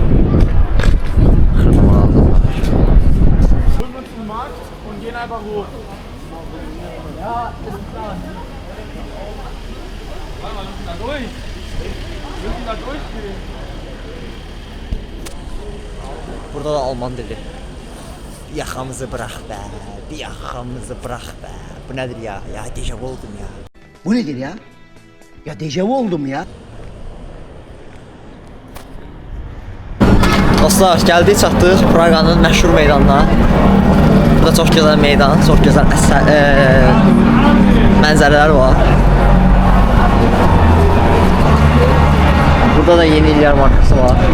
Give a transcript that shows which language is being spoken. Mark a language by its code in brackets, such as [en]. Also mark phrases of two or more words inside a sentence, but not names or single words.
[az] Xırda mağazalar. Burada da Alman dili. [tr] Yaxamızı bırak be, bir yaxamızı bırak be. Bu nedir ya? Ya dejavu oldum ya. Bu nedir ya? Ya dejavu oldum ya. [az] Dostlar, gəldik çatdıq Praqanın məşhur meydanına. Burada çox gözəl meydan, çox gözəl mənzərələr var. Burada da Yeni İllər markası var.